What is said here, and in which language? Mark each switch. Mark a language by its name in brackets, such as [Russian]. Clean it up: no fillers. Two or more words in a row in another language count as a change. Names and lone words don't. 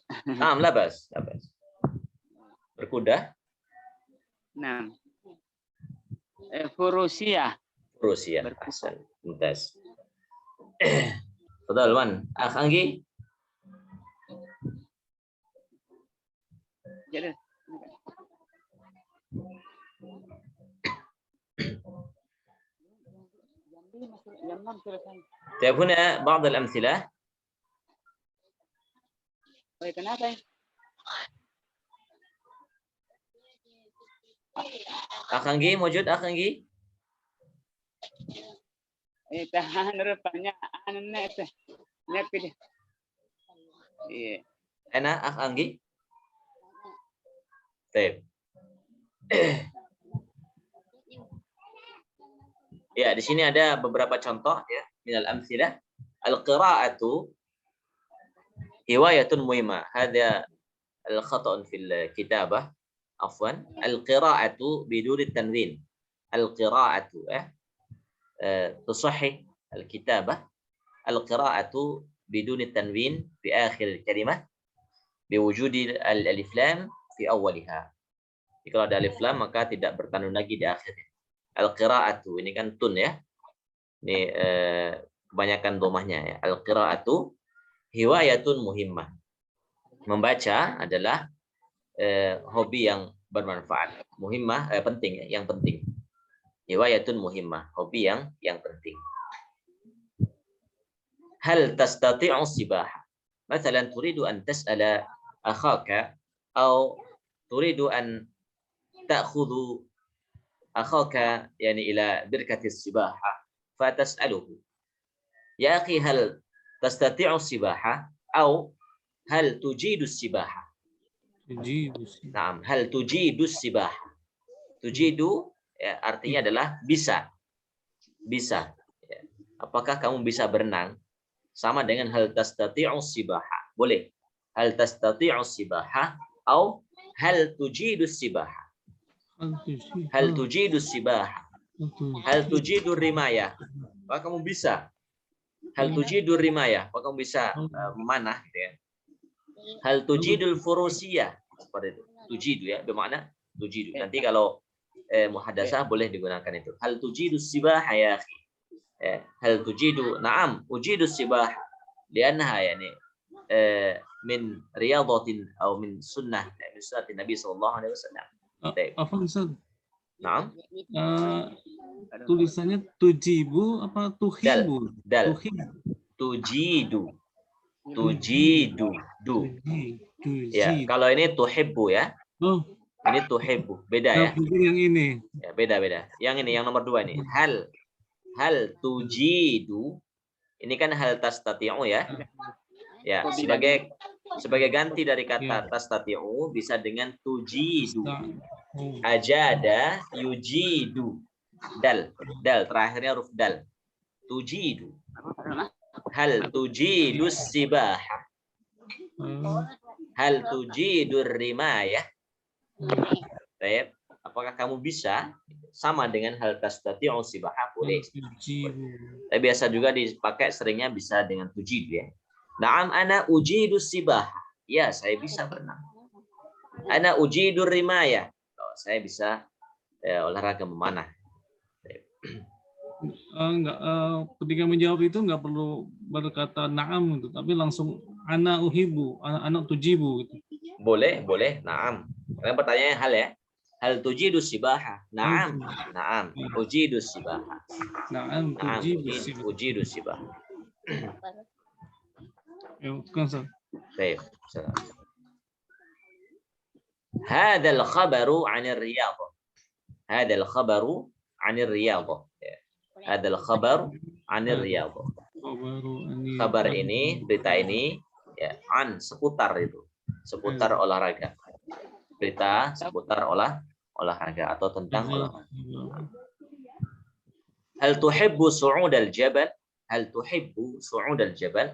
[Indonesian] Nah, labas. Berkuda? Nah, furusiah Rusia. Berkuda. [Arabic] حسن. ممتاز. تفضل Wan. أخ Anggi. [Indonesian] jadi [Arabic] طيب هنا بعض الأمثلة. [Indonesian] kenapa? [Arabic] Akh Anggi, موجود Akh Anggi? [Indonesian] Tahan rupanya aneh teh. Nyepi. Iya. [Arabic] أنا أخ Anggi. طيب. [Indonesian] Ya, di sini ada beberapa contoh ya, [Arabic] من الأمثلة. القراءة هواية مهمة. هذا الخطأ في الكتابة. Afwan. القراءة بدون التنوين. Al-qira'atu تصحح الكتابة. القراءة بدون التنوين في آخر الكلمة بوجود الألف لام في أولها. [Indonesian] Kalau ada alif lam maka tidak bertanwin lagi di akhirnya. Al-qira'atu ini kan tun ya. Ini kebanyakan domahnya ya. [Arabic] القراءة هواية مهمة. [Indonesian] Membaca adalah hobi yang bermanfaat. Muhimmah penting ya, yang penting. [Arabic] هواية مهمة, [Indonesian] hobi yang penting. [Arabic] هل تستطيع سباحة? مثلا تريد أن تسأل أخاك atau تريد أن تأخذ أخاك يعني إلى بركة سباحة فتسأله. يا أخي هل تستطيع سباحة atau هل تجيد سباحة? نعم، هل تجيد سباحة? [Indonesian] Tujidu ya, artinya adalah bisa. Bisa. Ya. Apakah kamu bisa berenang? Sama dengan [Arabic] هل تستطيع سباحة. Boleh. هل تستطيع سباحة atau هل تجيد سباحة. هل تجيد سباحة. هل تجيد رماية. [Indonesian] Apakah kamu bisa? [Arabic] هل تجيد رماية. [Indonesian] Apakah kamu bisa memanah gitu ya? [Arabic] هل تجيد الفروسية. [Indonesian] Seperti itu. Tujidu ya, bermakna tujidu. Nanti kalau muhadasah boleh digunakan itu. [Arabic] هل تجيد سباحة يا أخي. هل تجيد، نعم، أجيد سباحة. لأنها يعني من رياضة atau من سنة النبي صلى الله عليه وسلم. عفوا أستاذ. Na'am. [Indonesian] Tulisannya tujibu apa tuhibu? Dal. [Arabic] Tuhibu. تجيد. تجيد. [Indonesian] Ya, kalau ini tuhibbu ya. Oh. Ini tuhibbu. Beda ya. Yang ini. Ya, beda. Yang ini, yang nomor 2 ini. [Arabic] هل تجيد. [Indonesian] Ini kan [Arabic] هل تستطيع [Indonesian] ya. Ya, sebagai ganti dari kata tastati'u bisa dengan tujidu. [Arabic] أجاد يجيد. [Indonesian] Dal terakhirnya huruf dal. [Arabic] تجيد. هل تجيد سباحة. هل تجيد رماية. [Indonesian] Baik. Apakah kamu bisa? Sama dengan [Arabic] هل تستطيع سباحة [Indonesian] boleh. Tapi biasa juga dipakai seringnya bisa dengan tujidu ya. [Arabic] نعم أنا أجيد سباحة. [Indonesian] Ya, saya bisa berenang. [Arabic] أنا أجيد رماية. [Indonesian] Oh, saya bisa olahraga memanah. Ketika menjawab itu nggak perlu berkata na'am gitu, tapi langsung [Arabic] أنا أحب، أنا تجيب [Indonesian] gitu. Boleh. Na'am. Karena pertanyaannya hal ya. [Arabic] هل تجيد سباحة؟ نعم. أجيد سباحة. نعم تجيد sibaha. [Indonesian] Ya, kan Ustaz. Baik. [Arabic] هذا الخبر عن الرياضة. هذا الخبر عن الرياضة. هذا الخبر عن الرياضة. هذا الخبر عن الرياضة. [Indonesian] Kabar ini, berita ini ya an seputar itu. Seputar olahraga. Berita seputar olahraga atau tentang olahraga. [Arabic] هل تحب صعود الجبل? هل تحب صعود الجبل?